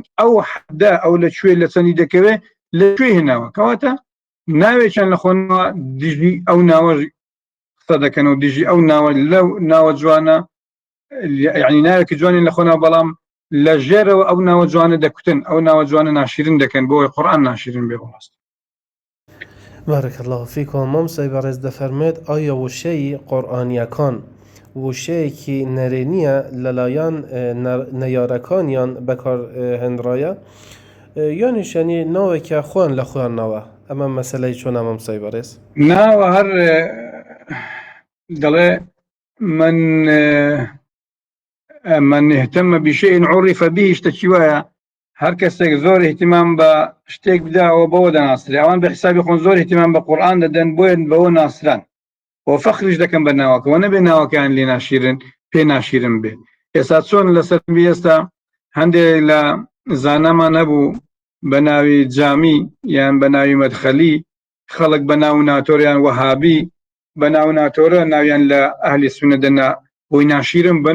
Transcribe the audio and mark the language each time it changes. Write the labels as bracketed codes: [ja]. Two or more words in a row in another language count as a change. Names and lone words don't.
[ckb] ئەو حەدە ئەو لەکوێ لە چەندی دەکەوێ لەکوێ هێناوە؟ کەواتە ناوێکیان لە خۆنەوە دژی ئەو ناوە قسە دەکەن و دژی ئەو ناوە لەو ناوە جوانە، یعنی ناوێکی جوانی لە خۆنەوە، بەڵام لە ژێرەوە ئەو ناوە جوانە دەکوتن، ئەو ناوە جوانە ناشرین دەکەن بۆی قورئان ناشرین بێ. بەڕاست [ar] بارك الله فيكم. [ckb] مامسای بەڕێز دەفەرمێت ئایا وشەی قورئانیەکان وشەیەکی نەرێنیە لەلایەن نەیارەکانیان بەکار هێنراوە یانیشانی ناوێکە خۆیان لە خۆیانەوە؟ ئەمە مەسەلەی چۆنە مامسای بەڕێز؟ ناوە هەر دەڵێ [ar] من اهتم بشيء عرف به [ckb] شتێکی وایە، هەر کەسێک زۆر احتیمام بە شتێک بداەوە بەوە دەناسرێ. ئەوان بە حسابی خۆن زۆر احتیمام بە قورئان دەدەن بۆیە بەوە ناسران و فەخریش دەکەن بە ناوەکەوە، نەبێ ناوەکەیان لێ ناشیرن پێ ناشیرن بێ. ئێستا چۆن لەسەر ئێستا هەندێک لە زانەمان هەبوو بە ناوی جامی یان بە ناوی مەدخەلی، خەڵک بە ناو ناتۆریان وەهابی بە ناو ناتۆرە ناویان لە ئەهلی سونە دەنا بۆی ناشیرن بن.